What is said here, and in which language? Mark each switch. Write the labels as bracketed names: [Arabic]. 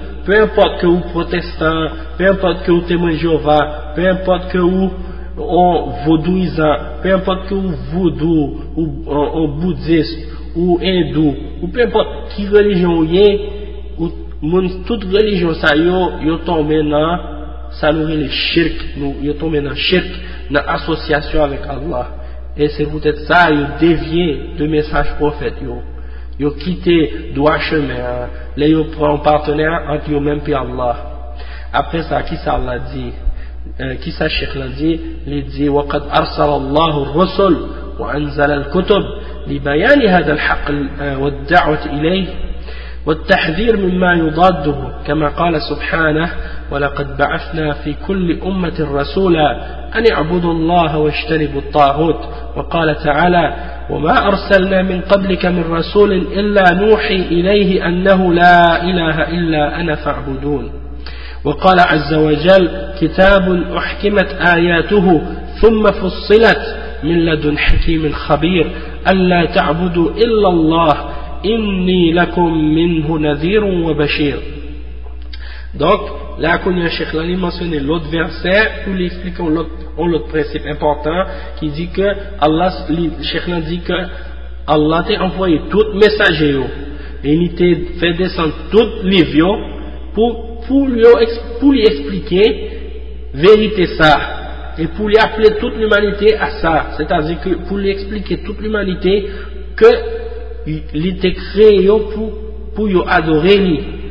[French] Peu importe que vous protestant, peu importe que vous témoin Jéhovah, peu importe que vous vaudouisant, peu importe que vous vaudou, ou en bouddhiste, ou hindou, ou peu importe qui religion vous êtes, ou toute religion ça y est tombé dans, ça nous est le shirk, y est tombé dans le shirk, dans l'association avec Allah. Et c'est peut-être ça, il dévié de message prophète, il a quitté droit chemin, hein. Là il prend un partenaire entre lui-même et Allah. Après ça, qui ça l'a dit? Qui ça Cheikh l'a dit? Il dit [Arabic] wa qad arsala Allah ar-rusul wa anzala al-kutub li bayan hadha al-haqq wa ad-da'wah ilayh wa at-tahdhir mimma yudadduhu kama qala subhanahu wa laqad ba'athna fi kulli ummatin rasula أن اعبدوا الله واجتنبوا الطاغوت وقال تعالى وما أرسلنا من قبلك من رسول إلا نوحي إليه أنه لا إله إلا أنا فاعبدون وقال عز وجل كتاب أحكمت آياته ثم فصلت من لدن حكيم خبير ألا تعبدوا إلا الله إني لكم منه نذير وبشير. [French] Donc, là, qu'on y a un cheikh, là, il mentionnait l'autre verset, où il explique l'autre principe important, qui dit que Allah, le cheikh, là, dit que Allah t'a envoyé tout messager, et il t'a fait descendre tout livre, pour lui expliquer vérité ça, et pour lui appeler toute l'humanité à ça, c'est-à-dire que pour lui expliquer toute l'humanité que il t'a créé pour lui adorer lui.